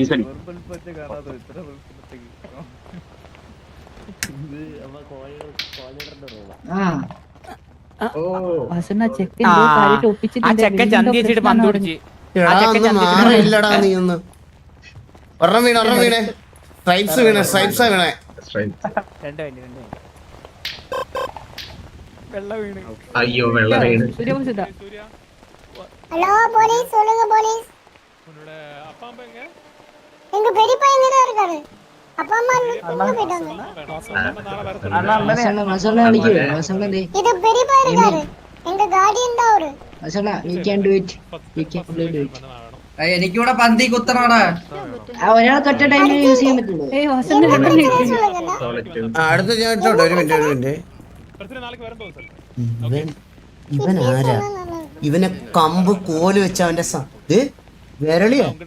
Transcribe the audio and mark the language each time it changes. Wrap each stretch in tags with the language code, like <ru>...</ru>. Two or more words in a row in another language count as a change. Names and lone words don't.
<ml>ചെക്കൻ ചന്തി വെച്ചിട്ട് പന്ത് പിടിച്ച്. മാറില്ലടാ നീ ഒന്ന്. ഒരെണ്ണം വീണേ. സ്ട്രൈപ്സ് വീണേ. അയ്യോ, വെള്ളം വീണ്.</ml> <ta>ஹலோ போலீஸ், சொல்லுங்க போலீஸ். உன்னோட அப்பா அம்மா எங்க? எங்க பெரியப்பா எங்க தான் இருக்காரு. அப்பா அம்மா எங்க போயிட்டாங்க? இது பெரியப்பா இருக்காரு. எங்க கார்டியன் தான் அவரு. அசனா</ta> <en>we can do it.</en> <ml>എനിക്കൂടെ പന്തി കുത്തണോടാ. ഒരാൾക്ക് ഒറ്റ ടൈമിൽ യൂസ് ചെയ്യാൻ പറ്റുള്ളൂ. അടുത്ത ഞാൻ ഇട്ടോട്ടെ. ഒരു മിനിറ്റ്. ഇവൻ ആരാ? ഇവനെ കമ്പ് കോല് വെച്ച അവന്റെ വിരളിയോ?</ml>